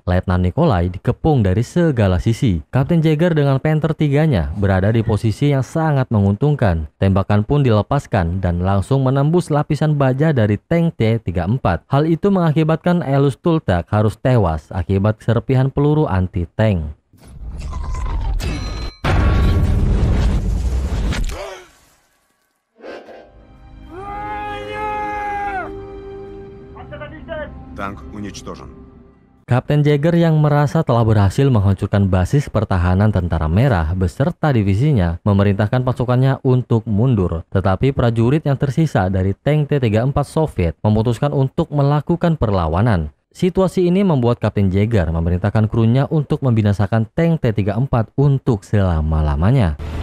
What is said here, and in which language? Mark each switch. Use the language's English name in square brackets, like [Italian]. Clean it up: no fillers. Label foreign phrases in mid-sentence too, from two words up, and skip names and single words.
[Indonesian] Letnan Nikolai dikepung dari segala sisi. Kapten Jaeger dengan Panther 3-nya berada di posisi yang sangat menguntungkan. Tembakan pun dilepaskan dan langsung menembus lapisan baja dari tank T-34. Hal itu mengakibatkan Elus Tultak harus tewas akibat serpihan peluru anti-tank. [Russian] Танк уничтожен. [Indonesian] Kapten Jaeger yang merasa telah berhasil menghancurkan basis pertahanan tentara merah beserta divisinya memerintahkan pasukannya untuk mundur. Tetapi prajurit yang tersisa dari tank T-34 Soviet memutuskan untuk melakukan perlawanan. Situasi ini membuat Kapten Jaeger memerintahkan krunya untuk membinasakan tank T-34 untuk selama-lamanya.